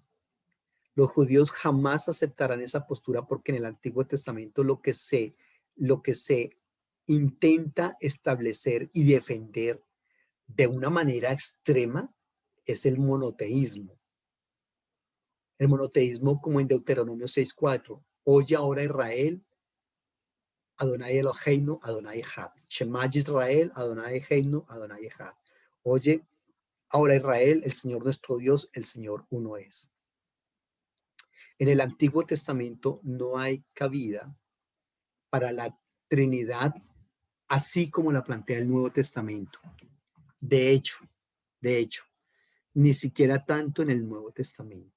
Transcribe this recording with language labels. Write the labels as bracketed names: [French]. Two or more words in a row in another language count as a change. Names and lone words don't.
[Spanish] Los judíos jamás aceptarán esa postura porque en el Antiguo Testamento lo que se intenta establecer y defender de una manera extrema es el monoteísmo. El monoteísmo como en Deuteronomio 6:4. Oye ahora Israel, [Hebrew] אדוני אלוהינו אדוני אחד. שמע ישראל אדוני אלוהינו אדוני אחד. [Spanish] Oye ahora Israel, el Señor nuestro Dios, el Señor uno es. En el Antiguo Testamento no hay cabida para la Trinidad, así como la plantea el Nuevo Testamento. De hecho, ni siquiera tanto en el Nuevo Testamento.